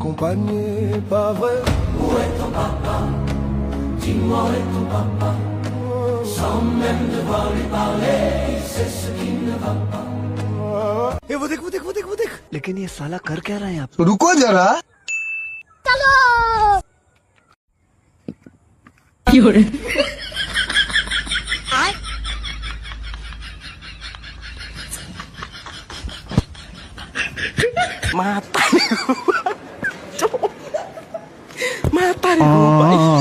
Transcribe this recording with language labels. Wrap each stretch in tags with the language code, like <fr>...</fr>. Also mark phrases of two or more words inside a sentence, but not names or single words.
<fr>panier pas vrai. Où est ton papa? Dis-moi où est ton papa? Sans même devoir lui parler, il sait ce qui ne va pas.</fr> <hi>वो देख वो देख वो देख वो देख, लेकिन ये साला कर क्या रहा है यहाँ पे? रुको जरा। Mata ni Mata ni Rubay.</hi>